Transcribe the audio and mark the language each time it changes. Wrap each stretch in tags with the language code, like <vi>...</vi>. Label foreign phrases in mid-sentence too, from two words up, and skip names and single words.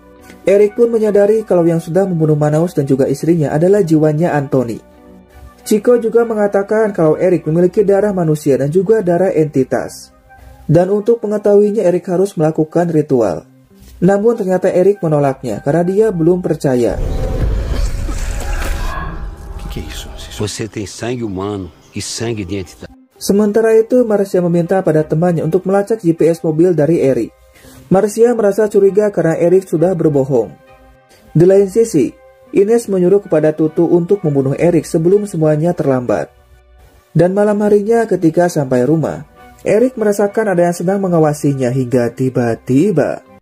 <id>Eric pun menyadari kalau yang sudah membunuh Manaus dan juga istrinya adalah jiwanya Anthony. Chico juga mengatakan kalau Eric memiliki darah manusia dan juga darah entitas. Dan untuk mengetahuinya Eric harus melakukan ritual. Namun ternyata Eric menolaknya karena dia belum percaya.</id> <pt>Você tem sangue humano e sangue de entidade.</pt> <id>Sementara itu Marcia meminta pada temannya untuk melacak GPS mobil dari Eric. Marcia merasa curiga karena Eric sudah berbohong. Di lain sisi, Ines menyuruh kepada Tutu untuk membunuh Eric sebelum semuanya terlambat. Dan malam harinya ketika sampai rumah, Eric merasakan ada yang sedang mengawasinya hingga tiba-tiba.</id>